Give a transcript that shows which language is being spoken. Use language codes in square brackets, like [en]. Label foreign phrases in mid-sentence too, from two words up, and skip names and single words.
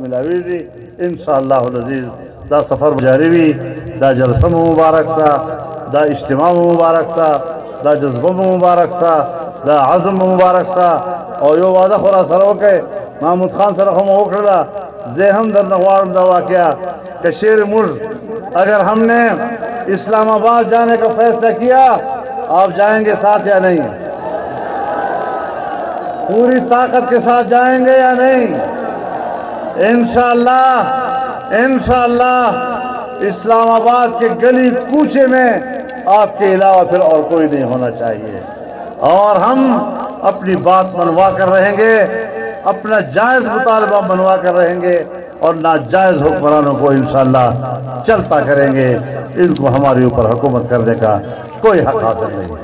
[ps] ملاويږي [ar] ان شاء الله العزيز [ps] دا سفر جاری وي دا جلسه مبارک سا دا اجتماع مبارک سا دا جذبه مبارک سا دا عزم مبارک سا او یو وعده خورا سره وکړي محمود خان سره هم وکړه زه هم در نغوارم دا واقعہ کشیر مرز [ur] اگر ہم نے اسلام آباد جانے کا فیصلہ کیا آپ جائیں گے ساتھ یا نہیں پوری طاقت کے ساتھ جائیں گے یا نہیں انشاءاللہ اسلام آباد کے گلی کوچے میں آپ کے علاوہ پھر اور کوئی نہیں ہونا چاہیے اور ہم اپنی بات منوا کر رہیں گے اپنا جائز مطالبہ منوا کر رہیں گے اور ناجائز حکمرانوں کو انشاءاللہ چلتا کریں گے. ان کو ہمارے اوپر حکومت کرنے کا کوئی حق حاصل نہیں.